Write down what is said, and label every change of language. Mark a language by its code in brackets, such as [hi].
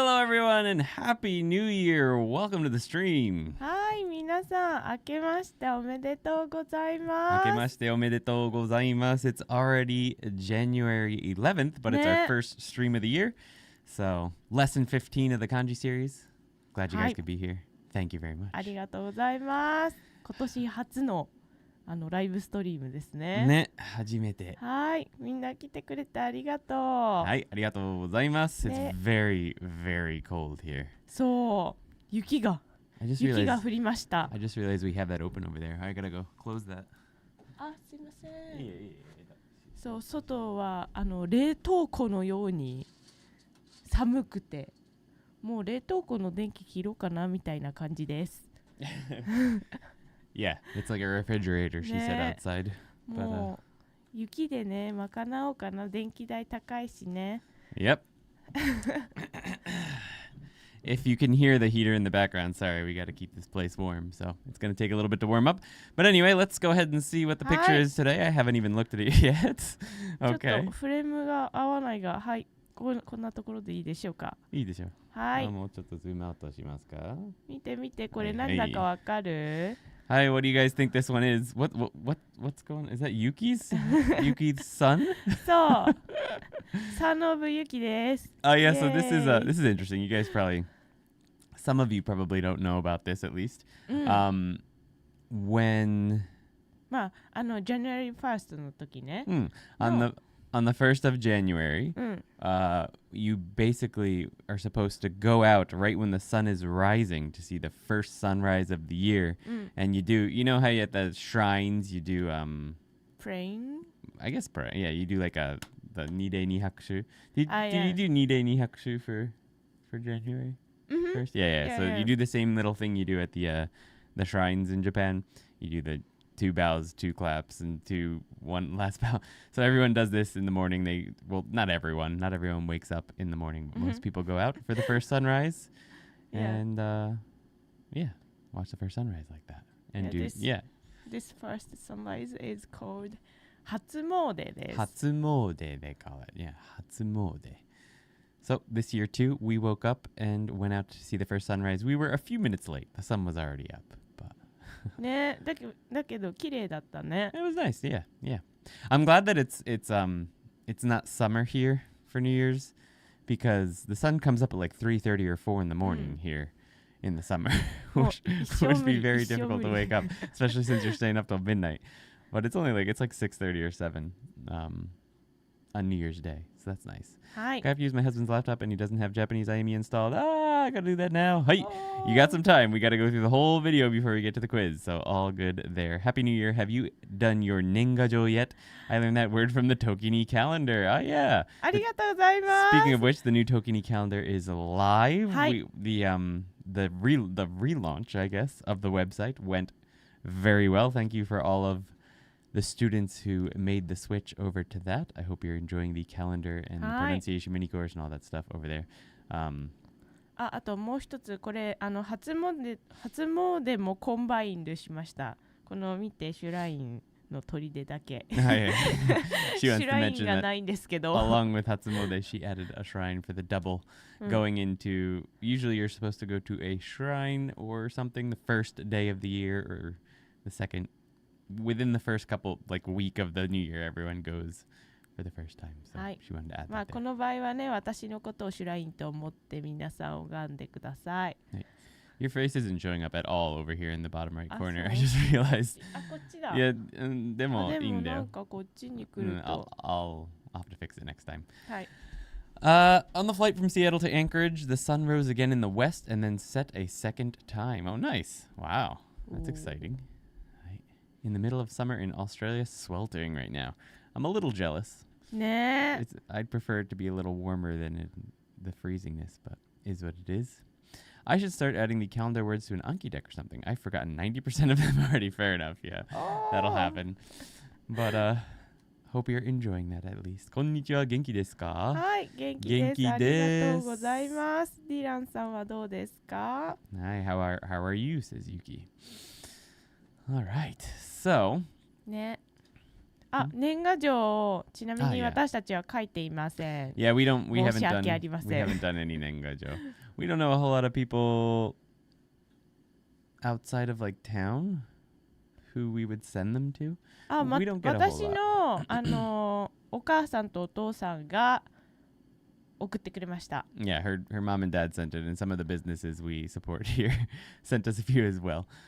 [en] everyone, and Happy New Year. Welcome to the stream. [ja] はい、皆さん、明けましておめでとうございます。明けましておめでとうございます. [en] It's already January 11th, but it's our first stream of the year. So, lesson 15 of the kanji series. Glad you guys could be here. Thank you very much. [ja] ありがとうございます。今年初のライブストリームですね。ね、初めて。はい、みんな来てくれてありがとう。はい、ありがとうございます。 [en] It's very, very cold here. [ja] そう、雪が降りました。 [en] I just realized we have that open over there. I gotta go close that. [ja] あ、すいません。そう、外は冷凍庫のように寒くて、もう冷凍庫の電気切ろうかなみたいな感じです。 [en] Yeah, it's like a refrigerator, she said outside. [ja] もう雪でね、賄おうかな。電気代高いしね。 [en] Yep. If you can hear the heater in the background, sorry, we got to keep this place warm, so it's going to take a little bit to warm up. But anyway, let's go ahead and see what the picture is today. I haven't even looked at it yet. Okay. [ja] ちょっとフレームが合わないが、はい、こんなところでいいでしょうか。いいでしょう。はい。もうちょっとズームアウトしますか。見て見て、これなんだかわかる [en] ？Hi, what do you guys think this one is? What's going on? Is that Yuki's? Yuki's son? [ja] そう。 [en] Son of Yuki [ja] です。 [en] Oh yeah, so this is interesting. You guys some of you probably don't know about this at least. When [ja] まあ [en] January 1st [ja] の時ね。 [en] On the 1st of January, you basically are supposed to go out right when the sun is rising to see the first sunrise of the year. And you know how at the shrines you do praying? I guess pray. Yeah, you do like the Nide ni Hakushu. Did you do Nide ni Hakushu for January 1st? Yeah. So you do the same little thing you do at the shrines in Japan. You do the 2 bows, 2 claps, and 1 last bow. So everyone does this in the morning. Not everyone wakes up in the morning. But most people go out for the first sunrise, and watch the first sunrise like that. And This first sunrise is called [ja] 初詣です。 [en] 初詣 they call it. Yeah, 初詣.So this year too, we woke up and went out to see the first sunrise. We were a few minutes late. The sun was already up. [ja] ね、だけど綺麗だったね。 [en] It was nice, yeah. I'm glad that it's not summer here for New Year's because the sun comes up at like 3:30 or 4 in the morning here in the summer, which would be very difficult to wake up, especially since you're staying up till midnight. But it's like 6:30 or 7 on New Year's Day, so that's nice. I have to use my husband's laptop and he doesn't have Japanese IME installed. I gotta do that now. Hey, you got some time. We gotta go through the whole video before we get to the quiz, so all good there. Happy New Year. Have you done your Nengajo yet? I learned that word from the ToKini calendar. Oh yeah. [ja] ありがとうございます。 [en] Speaking of which, the new ToKini calendar is live. The relaunch, I guess, of the website went very well. Thank you for all of the students who made the switch over to that. I hope you're enjoying the calendar and the pronunciation mini course and all that stuff over there. [ja] あともう一つ、これ初詣もコンバインドしました。この見て、シュラインの砦だけ。 [en] She wants to mention that along with Hatsumode, she added a shrine for the double going into, usually you're supposed to go to a shrine or something the first day of the year or the second. Within the first couple, week of the new year, everyone goes for the first time. So she wanted to add that. [ja] この場合はね、私のことをシュラインと思って皆さん拝んでください。 [en] Your face isn't showing up at all over here in the bottom right corner. I just realized. [ja] こっちだ。 [en] Yeah, [ja] でもいいんだよ。なんかこっちに来ると。 [en] I'll have to fix it next time. [ja] はい。 [en] On the flight from Seattle to Anchorage, the sun rose again in the west and then set a second time. Oh, nice. Wow. That's exciting. In the middle of summer in Australia, sweltering right now. I'm a little jealous. [ja] ね。 [en] I'd prefer it to be a little warmer than the freezingness, but is what it is. I should start adding the calendar words to an Anki deck or something. I've forgotten 90% of them already. Fair enough, yeah. That'll happen. But hope you're enjoying that at least. [ja] こんにちは、元気ですか？はい、元気です。元気です。ありがとうございます。ディランさんはどうですか？ [en] Hi, how are you? Says Yuki. All right, so [ja] ね。年賀状ちなみに [en] yeah. [ja] 私たちは書いていません。 [en] Yeah, we haven't [ja] 申し訳あ [en] done [ja] りません。 [en] we haven't done any nengajo. We don't know a whole lot of people outside of like town who we would send them to. We don't get a whole [ja] 私 [en] lot. [ja] のお母さんとお父さんが送ってくれました。 [en] Yeah, her mom and dad sent it, and some of the businesses we support here sent us a few as well.